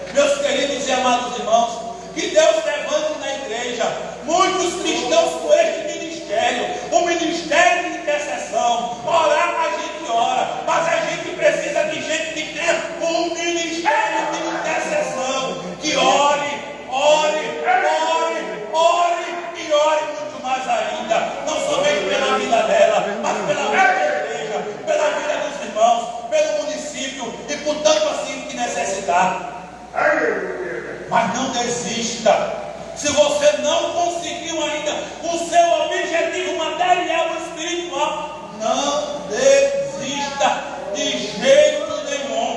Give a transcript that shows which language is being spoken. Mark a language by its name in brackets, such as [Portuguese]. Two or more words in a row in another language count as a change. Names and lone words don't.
[Portuguese] Meus queridos e amados irmãos, que Deus levante na igreja muitos cristãos com este ministério, o ministério de intercessão. Orar a gente ora, mas a gente precisa de gente que tenha um ministério de intercessão, que ore, ore, ore, ore e ore muito mais ainda, não somente pela vida dela, mas pela vida da igreja, pela vida dos irmãos, pelo município e por tanto assim que necessitar. Mas não desista. Se você não conseguiu ainda o seu objetivo material ou espiritual, não desista de jeito nenhum.